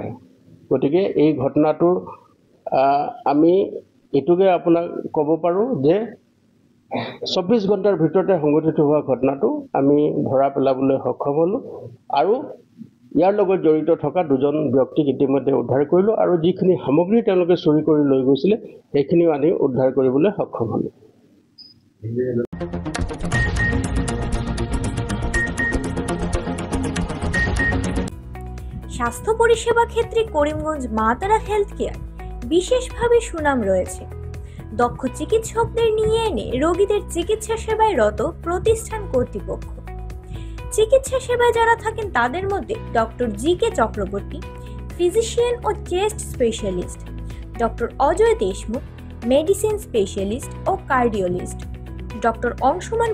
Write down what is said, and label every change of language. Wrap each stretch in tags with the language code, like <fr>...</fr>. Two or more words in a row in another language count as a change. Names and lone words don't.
<as>গতিকে এই ঘটনাটোৰ আমি এইটোকে আপোনাক ক'ব পাৰোঁ যে 24 ঘণ্টাৰ ভিতৰতে সংঘটিত হোৱা ঘটনাটো আমি ধৰা পেলাবলৈ সক্ষম হ'লোঁ আৰু ইয়াৰ লগত জড়িত থকা 2জন ব্যক্তিক ইতিমধ্যে উদ্ধাৰ কৰিলোঁ আৰু যিখিনি সামগ্ৰী তেওঁলোকে চুৰি কৰি লৈ গৈছিলে সেইখিনিও আমি উদ্ধাৰ কৰিবলৈ সক্ষম হ'লোঁ।</as> <bn>স্বাস্থ্য পরিষেবা ক্ষেত্রে করিমগঞ্জ মা তারা হেলথ কেয়ার বিশেষভাবে সুনাম রয়েছে। দক্ষ চিকিৎসকদের নিয়ে এনে রোগীদের চিকিৎসা সেবায় রত প্রতিষ্ঠান কর্তৃপক্ষ। চিকিৎসা সেবায় যারা থাকেন তাদের মধ্যে ডক্টর GK চক্রবর্তী, ফিজিশিয়ান ও</bn> <en>chest specialist,</en> <bn>ডক্টর অজয় দেশমুখ,</bn> <en>medicine specialist</en> <bn>ও কার্ডিওলজিস্ট, ডক্টর অংশুমান</bn>